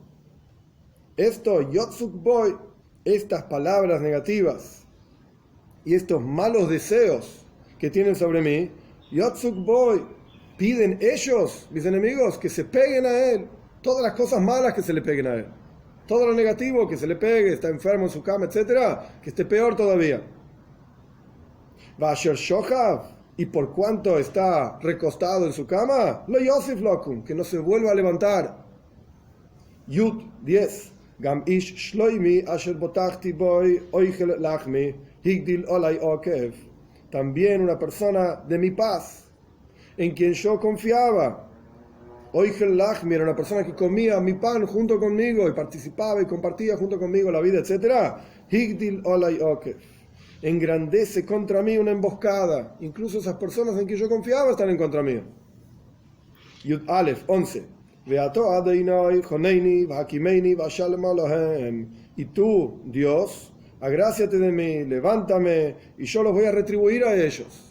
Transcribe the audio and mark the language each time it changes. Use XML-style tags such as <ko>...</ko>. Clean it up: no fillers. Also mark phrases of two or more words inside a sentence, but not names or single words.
<es>Esto,</es> <he>יצוק בו,</he> <es>estas palabras negativas y estos malos deseos que tienen sobre mí,</es> <he>יצוק בו,</he> <es>piden ellos, mis enemigos, que se peguen a él, todas las cosas malas que se le peguen a él, todo lo negativo que se le pegue, está enfermo en su cama, etcétera, que esté peor todavía.</es> <he>ואשר שכב,</he> <es>y por cuanto está recostado en su cama,</es> <he>לא יוסיף לקום,</he> <es>que no se vuelva a levantar.</es> <he>יוד 10. גם איש שלומי אשר בטחתי בו אוכל לחמי הגדיל עלי עקב.</he> <es>También una persona de mi paz, en quien yo confiaba.</es> <he>אוכל לחמי</he> <es>era una persona que comía mi pan junto conmigo y participaba y compartía junto conmigo la vida, etc.</es> <he>הגדיל עלי עקב.</he> <es>Engrandece contra mí una emboscada. Incluso esas personas en quien yo confiaba están en contra mío.</es> <he>יוד אלף 11.</he> <es>Y tú, Dios, agráciate de mí, levántame, y yo los voy a retribuir a ellos.</es>